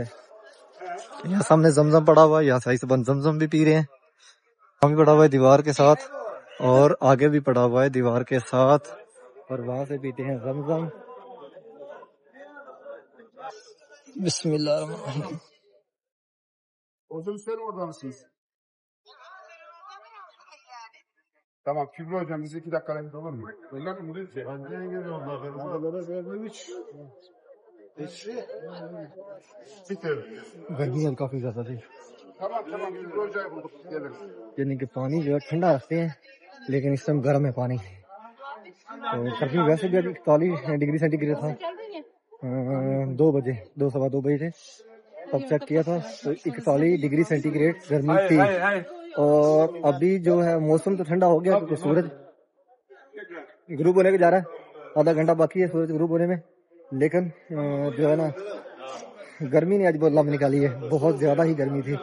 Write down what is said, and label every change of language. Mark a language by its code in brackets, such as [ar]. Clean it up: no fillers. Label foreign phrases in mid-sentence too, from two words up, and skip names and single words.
[ur] یہاں سامنے زمزم پڑا ہوا ہے، یہاں سے حاجی صاحبان زمزم بھی پی رہے ہیں، ہم بھی پڑا ہوا ہے دیوار کے ساتھ، اور آگے بھی پڑا ہوا ہے دیوار کے ساتھ، اور وہاں سے پیتے ہیں زمزم۔ [ar] بسم اللہ الرحمن الرحیم۔ [tr] Tamam Kübra hocam bize 2 dakika aramızda olur mu? Öyle mi? [ur] گرمی اب کافی زیادہ تھی، [tr] Tamam Kübra hocayı bulduk geliriz. [ur] یعنی کہ پانی جو ہے ٹھنڈا رکھتے ہیں لیکن اس ٹائم گرم ہے پانی، تو گرمی ویسے بھی ابھی 41 [en] degree centigrade [ur] تھا، 2 بجے 2 بجے تھے تب چیک کیا تھا تو 41 [en] degree centigrade [ur] گرمی تھی، اور ابھی جو ہے موسم تو ٹھنڈا ہو گیا کیونکہ سورج غروب ہونے کے جا رہا ہے، آدھا گھنٹہ باقی ہے سورج غروب ہونے میں، لیکن جو ہے نا گرمی نے آج بہت لمب نکالی ہے، بہت زیادہ ہی گرمی تھی۔